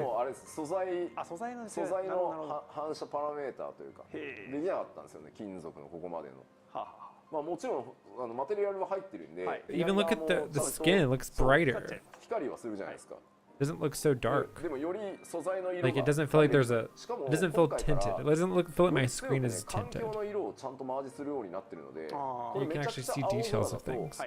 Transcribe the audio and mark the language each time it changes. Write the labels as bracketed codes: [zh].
[ja] もうあれ素材の反射パラメーターというかできなかったんですよね、金属のここまでの。まあもちろんマテリアルは入ってるんで。 [en] Even look at the skin. It looks brighter. [ja] 光はするじゃないですか。 [en] It doesn't look so dark. [ja] でもより素材の色が [en] Like it doesn't feel like there's a. It doesn't feel tinted. It doesn't feel like my screen is [ja] 環 [en] tinted. [ja] 境の色をちゃんとマージするようになってるので、 [en] You can actually see details of things.